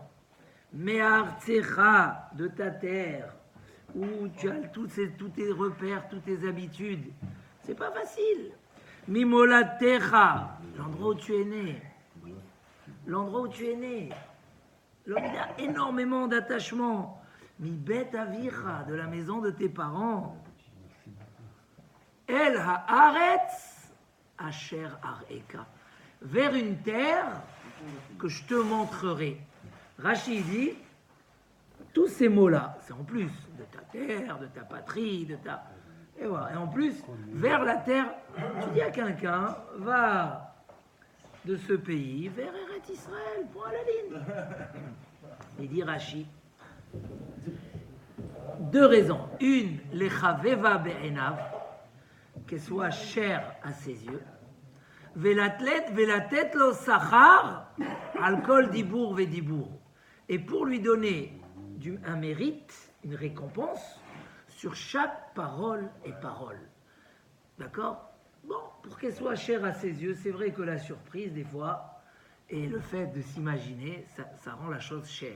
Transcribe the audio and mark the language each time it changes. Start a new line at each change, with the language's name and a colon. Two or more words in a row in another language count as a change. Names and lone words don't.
French: Me'artzecha, de ta terre, où tu as tous tes repères, toutes tes habitudes. C'est pas facile. Mimolatecha, l'endroit où tu es né. L'endroit où tu es né. L'homme, il a énormément d'attachement.
Hebrew: מבית אביך,
French: de la maison de tes parents.
Hebrew: אל הארץ אשר אראך,
French: vers une terre que je te montrerai. Rachid dit, tous ces mots-là, c'est en plus de ta terre, de ta patrie, de ta... Et voilà. Et en plus, vers la terre, tu dis à quelqu'un, va de ce pays vers Eretz Israël, point à la ligne. Il dit Rashi, 2 raisons. Une,
Hebrew: לחבבה בעיניו,
French: qu'elle soit chère à ses yeux.
Hebrew: ולתת לו שכר על כל דיבור ודיבור.
French: Et pour lui donner un mérite, une récompense, sur chaque parole et parole. D'accord? Bon, pour qu'elle soit chère à ses yeux, c'est vrai que la surprise, des fois, et le fait de s'imaginer, ça rend la chose chère.